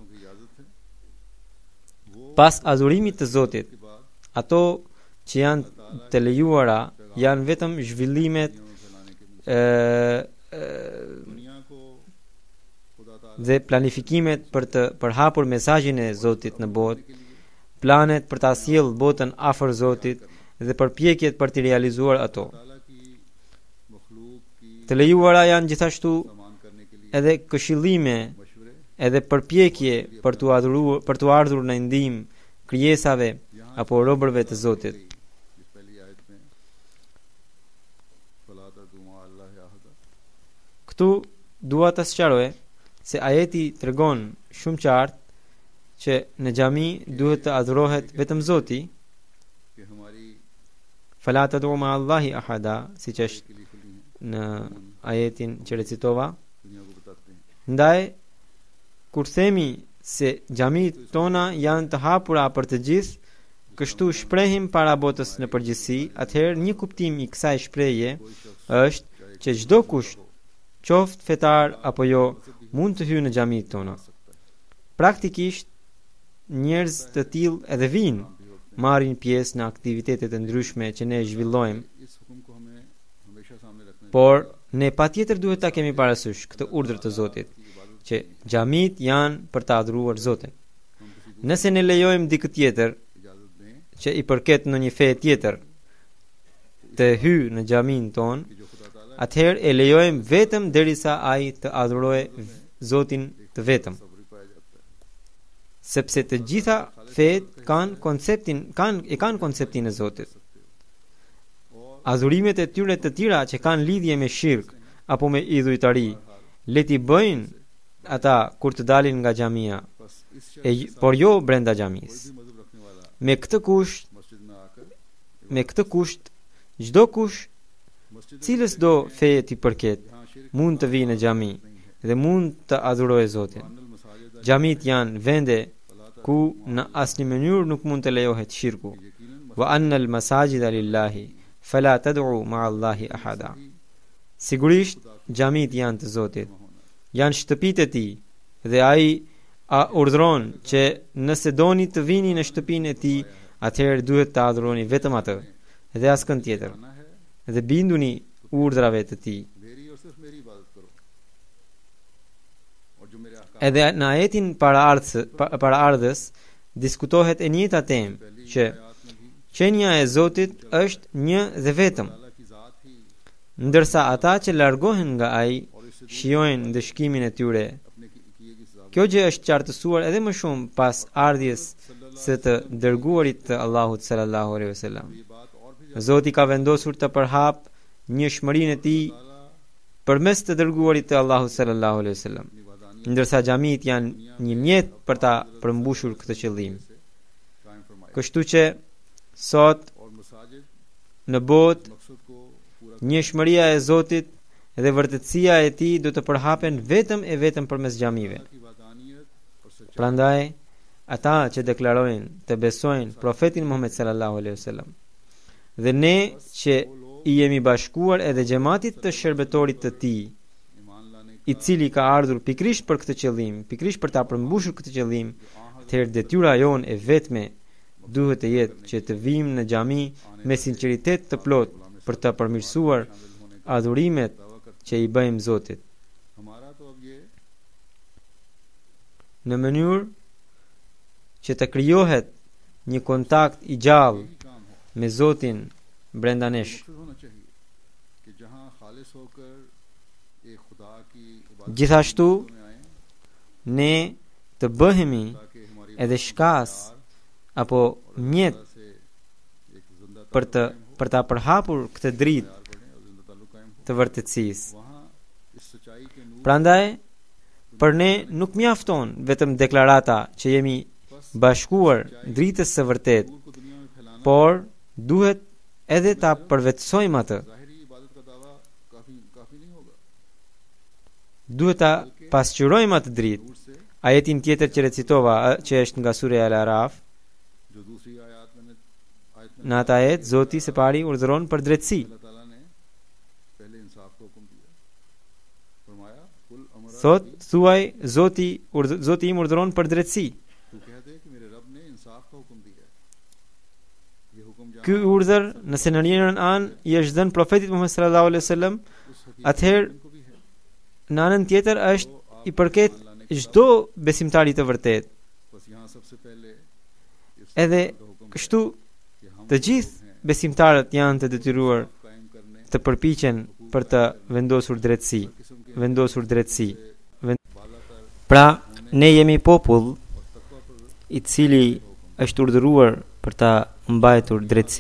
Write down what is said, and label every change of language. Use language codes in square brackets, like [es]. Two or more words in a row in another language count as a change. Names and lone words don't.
[sq] Pas adhurimit të Zotit, ato që janë të lejuara janë vetëm zhvillimet dhe planifikimet për të përhapur mesazhin e Zotit në botë, planet për ta sjellë botën afër Zotit dhe përpjekjet për të realizuar ato. [ur] تعالیٰ کی مخلوق کی [sq] Të lejuara janë gjithashtu [ur] سامان کرنے کے لیے [sq] edhe këshillime [ur] मशवरे [sq] edhe përpjekje për të ardhur në ndihmë krijesave apo robërve të Zotit. [ur] اس پہلی آیت میں [ar] فلا تدعوا مع الله أحدا [sq] Këtu dua të sqaroj se ajeti tregon shumë qartë që në xhami duhet të adhurohet vetëm Zoti, [ur] کہ ہماری [ar] فلا تدعوا مع الله أحدا, [sq] siç është [ur] کے لیے کھلی ہے [sq] në ajetin që recitova. [ur] دنیا کو بتاتے ہیں [sq] Ndaj kur themi se xhamit tona janë të hapura për të gjithë, kështu shprehim para botës në përgjithësi, atëherë një kuptim i kësaj shprehje është që çdo kush, qoftë fetar apo jo, mund të hyjë në xhamit tona. Praktikisht njerëz të tillë edhe vinë, marrin pjesë në aktivitete të ndryshme që ne zhvillojmë, [ur] اس حکم کو ہمیں ہمیشہ سامنے رکھنا [sq] por ne patjetër duhet ta kemi parasysh këtë urdhër të Zotit, që xhamit janë për të adhuruar Zotin. Nëse ne lejojmë dikë tjetër [ur] اجازت دیں [sq] që i përket në një fe tjetër të hyjë në xhamin ton, [ur] کہ جو خدا تعالیٰ [sq] atëherë e lejojmë vetëm derisa ai të adhurojë Zotin të vetëm, [ur] صبر پایا جاتا ہے [sq] sepse të gjitha fet kanë konceptin e Zotit. Adhurimet e tyre të tjera që kanë lidhje me shirk apo me idhujtari, le t'i bëjnë ata kur të dalin nga xhamia, [ur] بس اس [sq] por jo brenda xhamis. [ur] بھی مذہب رکھنے والا [sq] Me këtë kusht, [ur] مسجد میں آکر [sq] çdo kush [ur] मस्जिद [sq] cilës do feje t'i përket, [ur] یہاں شرک [sq] mund të vijë në xhami dhe mund të adhurojë Zotin. [ar] أن المساجد [sq] Xhamit janë vende ku në asnjë mënyrë nuk mund të lejohet shirku. [ur] यकीनन [ar] وأن المساجد لله فلا تدعوا مع الله أحدا. [sq] Sigurisht xhamit janë të Zotit, janë shtëpitë e tij dhe ai urdhron që nëse doni të vini në shtëpinë e tij, atëherë duhet të adhuroni vetëm atë dhe askën tjetër, [ur] کرنا ہے [sq] dhe binduni urdrave të tij. [ur] میری اور صرف میری عبادت کرو اور جو میرے احکام [sq] Edhe në ajetin paraardhës diskutohet e njëjta temë, që [ur] آیت میں بھی [sq] qenia e Zotit është një dhe vetëm, [ur] تعالیٰ کی ذات ہی [sq] ndërsa ata që largohen nga ai shijojnë ndëshkimin e tyre. [ur] اپنے کیے کی سزا [sq] Kjo gjë është qartësuar edhe më shumë pas ardhjes së të dërguarit të Allahut [ar] صلى الله عليه وسلم. [ur] یہ بات اور بھی [sq] Zoti ka vendosur të përhap njëshmërinë e tij [ur] ताला [sq] përmes të dërguarit të Allahut [ar] صلى الله عليه وسلم, [ur] اپنی وحدانی [sq] ndërsa xhamit janë një mjet për ta përmbushur këtë qëllim. [ur] سے قائم فرمایا [sq] Kështu që sot [ur] اور مساجد [sq] në botë [ur] مقصد کو پورا [sq] njëshmëria e Zotit dhe vërtetësia e tij do të përhapen vetëm e vetëm përmes xhamive. [ur] کی وحدانیت اور سچائی [sq] Prandaj ata që deklarojnë të besojnë profetin Muhammed [ar] صلى الله عليه وسلم [sq] dhe ne që i jemi bashkuar edhe xhamatit të shërbetorit të tij, [ur] ایمان لانے [sq] i cili ka ardhur pikrisht për këtë qëllim, pikrisht për ta përmbushur këtë qëllim, atëherë detyra jonë e vetme duhet të jetë që të vijmë në xhami me sinqeritet të plot për të përmirësuar adhurimet që i bëjmë Zotit, [ur] ہمارا تو اب یہ [sq] në mënyrë që të krijohet një kontakt i gjallë [ur] ہی کام ہے [sq] me Zotin brenda nesh. [ur] مقصد ہونا چاہیے کہ جہاں خالص ہوکر ایک خدا کی عبادت [sq] Gjithashtu [ur] میں آئے [sq] ne të bëhemi [ur] تاکہ ہماری [sq] edhe shkas apo mjet [ur] سے ایک زندہ [sq] për ta përhapur këtë dritë [ur] تار بنے اور زندہ تعلق قائم ہو [sq] të vërtetësisë. [ur] وہاں اس سچائی کے نور [sq] Prandaj për ne nuk mjafton vetëm deklarata që jemi bashkuar dritës së vërtet, [ur] نور کو دنیا میں پھیلانا [sq] por duhet edhe ta përvetësojmë atë. [ur] ظاہری عبادت کا دعویٰ کافی نہیں ہوگا [sq] Duhet ta pasqyrojmë atë dritë. [ur] نور سے [sq] Ajetin tjetër që recitova, që është nga Surja Al-Araf, [ur] جو دوسری آیت میں [sq] në atë ajet Zoti së pari urdhëron për drejtësi. [ur] اللہ تعالیٰ نے پہلے انصاف کا حکم دیا فرمایا [ar] قل أمر [sq] Thot, thuaj Zoti im urdhëron për drejtësi. [ur] تو کہہ دے کہ میرے رب نے انصاف کا حکم دیا ہے یہ حکم [sq] Ky urdhër, nëse në njërin anë i është dhënë profetit Muhammed sallallahu alaihi wasallam, [ur] उस [sq] atëherë [ur] کو بھی ہے [sq] në anën tjetër është i përket çdo besimtari të vërtet. [ur] بس یہاں سب سے پہلے اس [sq] Edhe [ur] کا حکم [sq] kështu [ur] کہ ہم [sq] të gjithë [ur] हैं [sq] besimtarët janë të detyruar të përpiqen për të vendosur drejtësi. Pra, ne jemi popull i cili është urdhëruar për ta mbajtur drejtësi.